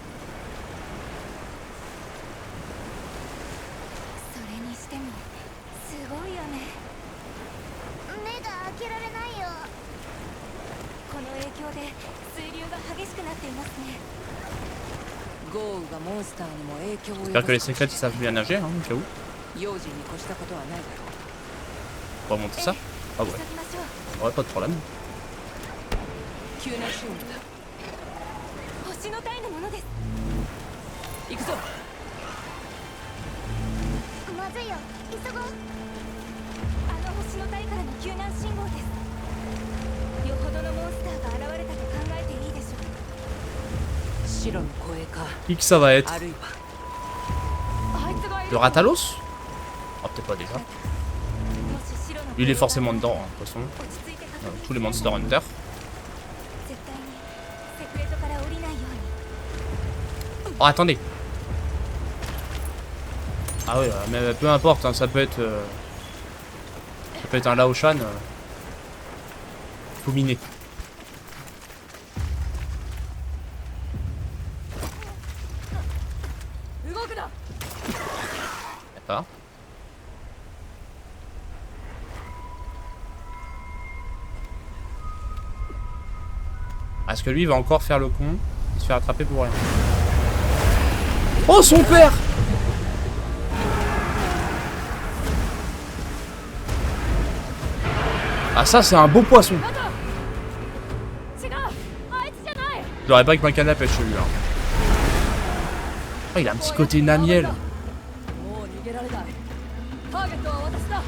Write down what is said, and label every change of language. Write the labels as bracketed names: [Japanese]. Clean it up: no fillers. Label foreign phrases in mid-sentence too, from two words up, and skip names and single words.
[Japanese] それにしてもすごいよね。目が開けられないよ。この影響で水流が激しくなっていますね。豪雨がモンスターにも影響を 1. [French] J'espère que les 及 secrets ils savent bien nager, hein, au cas où. [Japanese] 用心に越したことはないだろう。 [French] On va monter ça. Ah ouais. [Japanese] 急ぎましょう。 [French] Ouais, pas de problème. [Japanese] 急なシーンだ。星の体のものです。行くぞ。まずいよ、急ごう。あの星の体からの救難信号です。よほどのモンスターが現れたと考えていいでしょう。白の声か。 [French] Qui que ça va être? [Japanese] あるいはあいつがい [French] Le [Japanese] る。 [French] Ratalos? Ah, peut-être pas déjà. [Japanese] もし白の [French] Il est forcément dedans, hein, de toute façon. [Japanese] 落ち着いて確認 [French] Tous les Monster Hunter. [Japanese] 絶対にセクレトから降りないように。 [French] Oh, attendez. Ah oui, mais peu importe, hein, ça peut être un Laoshan. Faut miner. D'accord. Est-ce que lui va encore faire le con et se faire attraper pour rien? Oh, son père! Ah, ça c'est un beau poisson. [Japanese] 違う、あいつじゃない。 [French] Je l'aurais pas avec ma canne à pêche celui-là. Oh, il a un petit côté Namiel. [Japanese] もう逃げられない。ターゲットは私だ。